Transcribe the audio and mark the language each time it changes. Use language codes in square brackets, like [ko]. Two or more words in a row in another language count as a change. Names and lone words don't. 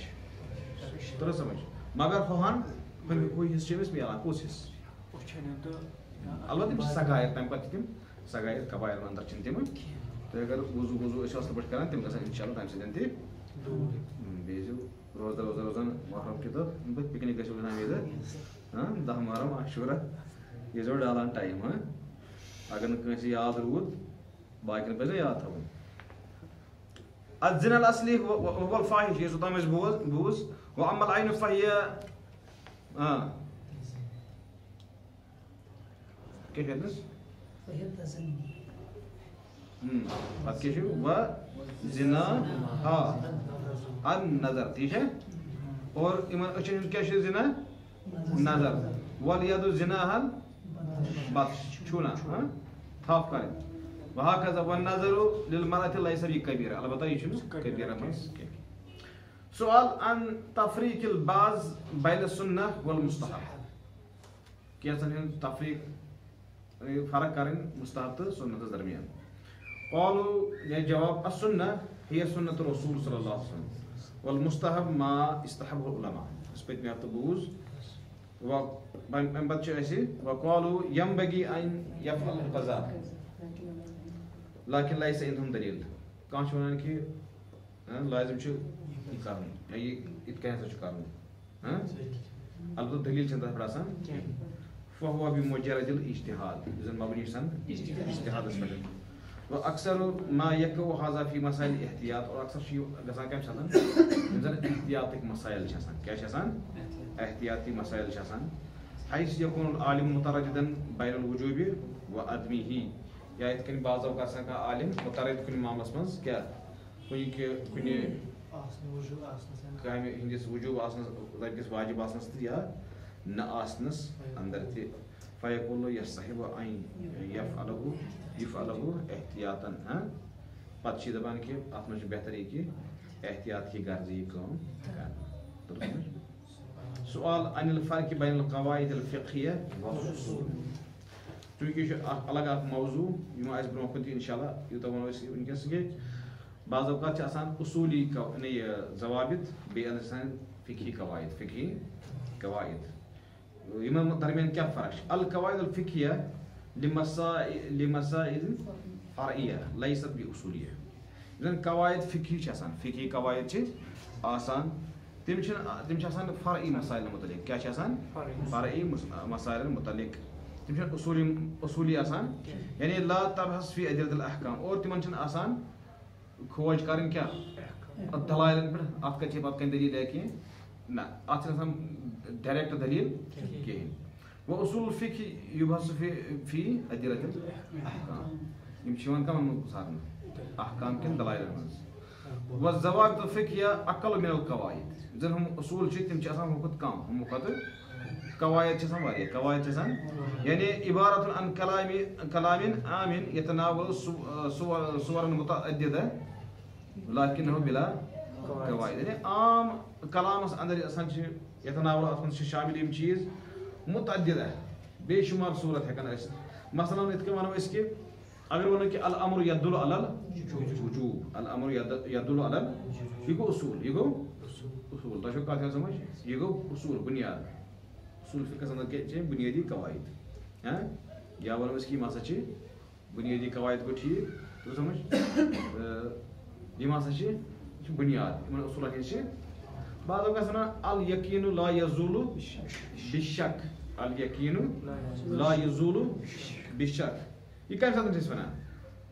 [ks] ترٛٲو سمجھ مگر ہُہن ہُہ حصہٕ چھُ أمِس مِلان کُس حصہٕ البتہ تِم چھِ سگایر تمہِ پتہٕ چھِ تِم سگایر قبایل انٛدر چھِنہٕ تِم تُہۍ اگر وضوٗ وضوٗ ٲسِو اصل پٲٹھۍ کران تِم گژھن [ar] انشاء اللہ [ks] تمہِ سۭتۍ تہِ بیٚیہِ ٲسِو روزدار روزان محرم کہِ دۄہ پِکنِک گژھِو گژھان وِزِ 10 محرم عاشورہ یہِ ٲسۍزیو ڈالان ٹایم اگر نہٕ کٲنٛسہِ یاد روٗد باقین پزِ یاد تھاوُن [ar] الزنا الاصلی هو الفاحش [ks] یُس اوٚتام اَسہِ بوٗز [ar] واما العين فهي [ks] کیٛاہ چھُ اَتنَس پتہٕ کیٛاہ چھُ [ar] و زنا النظر [ks] ٹھیٖک چھا اور یِمن أچھن ہُنٛد کیٛاہ چھُ [ar] زنا نظر والید زنا البطش [ks] چھُنا تھپھ کرٕنۍ [ar] وهكذا والنظر للمرأة ليس بكبيرة [ks] البتہ یہِ چھُنہٕ کبیرہ منٛز کینٛہہ [ar] سؤال عن تفریق البعض بین السنة والمستحب [ks] کینٛژن ہُنٛد تفریق فرق کرٕنۍ مستحب تہٕ سنتس درمیان [ar] قالوا یا جواب السنة هي سنة الرسول صلى الله عليه وسلم والمستحب ما استحبه العلماء [ks] اس پٔتمہِ ہفتہٕ بوٗز امہِ پتہٕ چھُ اسہِ [ar] وقالوا ينبغي ان يفعل القضاء لكن ليس عندهم [ks] دلیٖل کانٛہہ چھُ ونان کہِ لازم چھُ یہِ کرُن یا یِتھ کٔنۍ ہسا چھُ کرُن البتہ دلیٖل چھنہٕ تتھ پٮ۪ٹھ آسان [ar] فهو بمجرد الاجتهاد [ks] یُس زن مبنی چھُ آسان اجتہادس پٮ۪ٹھ [ar] واکثر ما يقع هذا في مسائل الاحتیاط [ks] اور اکثر چھُ یہِ گژھان کمہِ ساتہٕ یِم زن احتیاطٕکۍ مسائل چھِ آسان کیٛاہ چھِ آسان احتیاطی مسائل چھِ آسان [ar] حيث يكون العالم مترددا بين الوجوب وعدمه [ks] یا یِتھ کٔنۍ بعض اوقات آسان کانٛہہ عالم متردد کُنہِ معاملس منٛز کیٛاہ کُنہِ کامہِ ہٕنٛدِس وجوٗب آسنس رٔٹِس واجب آسنس تہٕ یا نہ آسنس اندر تہِ [ar] فیقول یصحب ان یفعله [ks] احتیاطن پتہٕ چھِ یہِ دپان کہِ اتھ منٛز چھُ بہتر یہِ کہِ احتیاط کی غرضہٕ یہِ کٲم کرٕنۍ [ar] سؤال عن الفرق بين القواعد الفقهية والأصول [ur] چونکہ یہ الگ [ks] اکھ موضوع یِم آسہِ برونٛہہ کُن تہِ انشاء اللہ یوٗتاہ وَنو أسۍ وٕنکیٚس کہِ بعض اوقات چھِ آسان اصوٗلی ضوابط بیٚیہِ آسان فقہی قواعد یِمن درمیان کیٛاہ فرق چھِ [ar] القواعد الفقهية لمسائل فرعية ليست بأصولية [ks] یِم زن قواعد فقہی چھِ آسان فقہی قواعد چھِ آسان تِم چھِ آسان فرعی مسائلن متعلق کیٛاہ چھِ آسان فرعی مسائلن متعلق تِم چھِنہٕ اصوٗلی آسان یعنی [ar] لا تبحث فی ادلة الاحکام [ks] اور تِمن چھِنہٕ آسان کھوج کرٕنۍ کیٛاہ دلایلن پٮ۪ٹھ اتھ کتہِ چھِ پتہٕ کٔنۍ دلیٖل یا کینٛہہ نہ اتھ چھِنہٕ آسان ڈایریکٹ دلیٖل کِہینۍ وۄنۍ [ar] اصوٗل الفقہ یبحث فی ادلة الاحکام [ks] یِم چھِ یِوان کمن منٛز ژھارنہٕ احکام کٮ۪ن دلایلن منٛز [ar] والضوابط الفقهية اقل من القواعد [ks] زن ہُم اصوٗل چھِ تِم چھِ آسان ہُمہِ کھۄتہٕ کم ہُمو کھۄتہٕ قواعد چھِ آسان واریاہ قواعد چھِ آسان یعنی [ar] عبارت عن کلام عام يتناول صورا متعددة لكنه بلا قواعد [ks] یعنی عام کلامس اندر آسان چھِ يتناول اتھ منٛز چھِ شامل یِم چیٖز متعددة بے شُمار صورت ہٮ۪کان ٲسِتھ مثلاً یِتھ کٔنۍ وَنو أسۍ کہِ اگر وَنو کہِ [ar] الامر يدل على الوجوب الامر يدل على [ks] یہِ گوٚو اصوٗل تۄہہِ چھو کتھ یِوان سمجھ یہِ گوٚو اصوٗل بُنیاد اصوٗل فقہس اندر کیٛاہ چھِ بُنیٲدی قواعد یا وَنو أسۍ کہِ یِم ہسا چھِ بُنیٲدی قواعد گوٚو ٹھیٖک تُل سمجھ یِم ہسا چھِ بُنیاد یِمن اصوٗلن ہٕنٛز چھِ بعض اوقات وَنان [ar] الیقیٖن لا یزول بالشک الیقیٖن لا یزول بالشک [ks] یہِ کمہِ ساتہٕ چھِ أسۍ وَنان